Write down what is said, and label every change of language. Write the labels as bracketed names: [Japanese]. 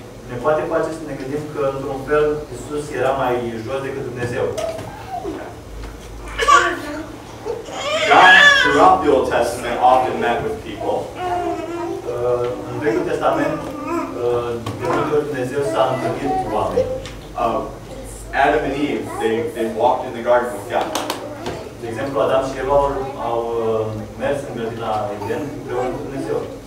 [Romanian] Ne poate face să ne gândim că, într-un fel, Iisus era mai jos decât Dumnezeu. [English] God, throughout the Old Testament, often met with people. [Romanian] În Vechiul Testament, de multe ori Dumnezeu s-a întâlnit cu oameni. [English] Adam and Eve, they walked in the garden with God. [Romanian] De exemplu, Adam și Eva au mers în grădina Eden împreună cu Dumnezeu.